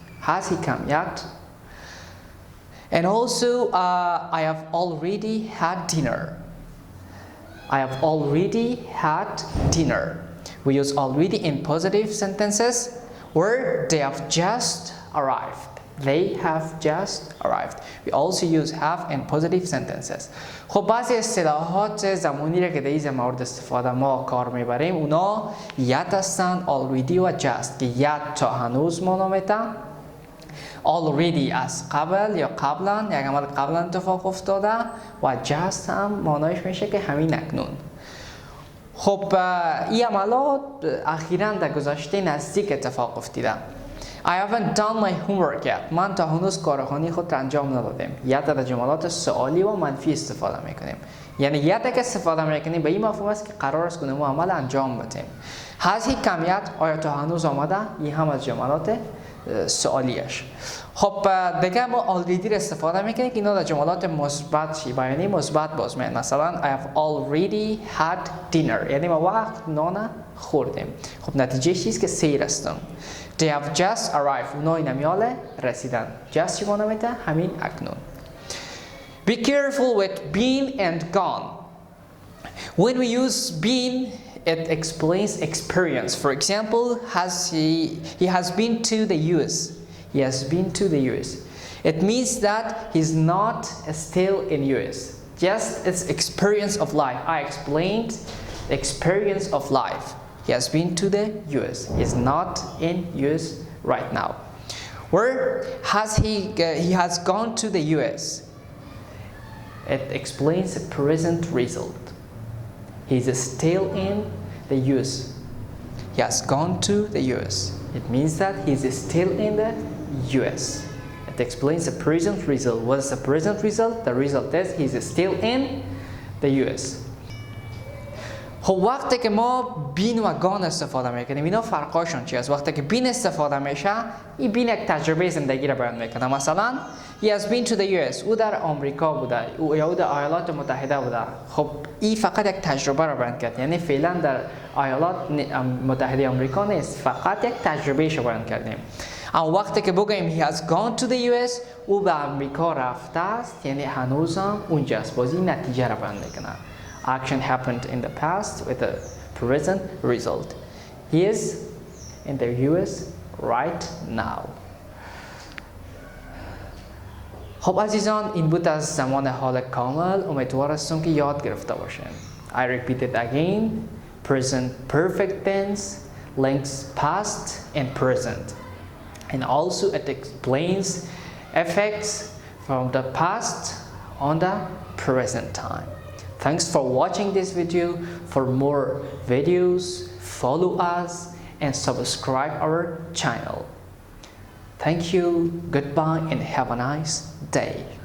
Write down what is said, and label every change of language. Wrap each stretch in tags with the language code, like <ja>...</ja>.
<en>Has he come yet? And also, I have already had dinner. I have already had dinner. We use already in positive sentences, or they have just arrived. They have just arrived. We also use have in positive sentences.</en> <fa>خب بعضی اصطلاحات زمانی را که در این مورد استفاده ما کار میبریم اونا yet هستند، already و just که yet تا هنوز معنا میده، already از قبل یا قبلا یک عمل قبلا اتفاق افتاده و just هم معنایش میشه که همین اکنون. خب این عملات اخیراً در گذشته نزدیک اتفاق افتیده.</fa> <en>I haven't done my homework yet.</en> <fa>من تا هنوز کارخانه خود انجام ندادم. یت در جملات سوالی و منفی استفاده میکنیم. یعنی یت که استفاده میکنیم به این مفهوم است که قرار است کنیم عمل انجام بدیم.</fa> <en>Has he come yet؟</en> <fa>آیا تا هنوز آمده؟ این هم از جملات سوالیش. خب دیگه ما already استفاده میکنیم که اینا در جملات مثبت بیانی مثبت باز میان.</fa> <en>مثلا I have already had dinner.</en> <fa>یعنی ما وقت نان خوردیم. خب نتیجه چیست که سیر هستم.</fa> <en>They have just arrived.</en> <fa>اونا این امیال رسیدن. Just چی معنی میده؟ همین اکنون.</fa> <en>Be careful with been and gone. When we use been, it explains experience. For example, he has been to the US. He has been to the US. It means that he's not still in US. Just its experience of life. I explained the experience of life. He has been to the US. He's not in US right now. Where has he has gone to the US. It explains the present result. He's still in the US. He has gone to the US. It means that he's still in the US. It explains the present result. What is the present result? The result is he's still in the US.</en> <fa>خب وقتی که ما بین و گان استفاده میکنیم اینا فرقاشون چی است؟ وقتی که بین استفاده میشه این بین یک تجربه زندگی را بیان میکنه.</fa> <en>مثلا he has been to the US.</en> <fa>او در آمریکا بوده یا او در ایالات متحده بوده. خب این فقط یک تجربه را بیان کرد، یعنی فعلا در ایالات متحده آمریکا نیست، فقط یک تجربه را بیان کردیم. اما وقتی که بگیم</fa> <en>he has gone to the US</en> <fa>او به آمریکا رفته است یعنی هنوزم اونجاست، بازی نتیجه را بیان میکنه.</fa> <en>Action happened in the past with a present result. He is in the US right now.</en> <fa>خب عزیزان این بود از زمان حال کامل. امیدوار هستم که یاد گرفته باشین.</fa> <en>I repeat it again. Present perfect tense links past and present. And also it explains effects from the past on the present time. Thanks for watching this video. For more videos, follow us and subscribe our channel. Thank you, goodbye, and have a nice day.</en>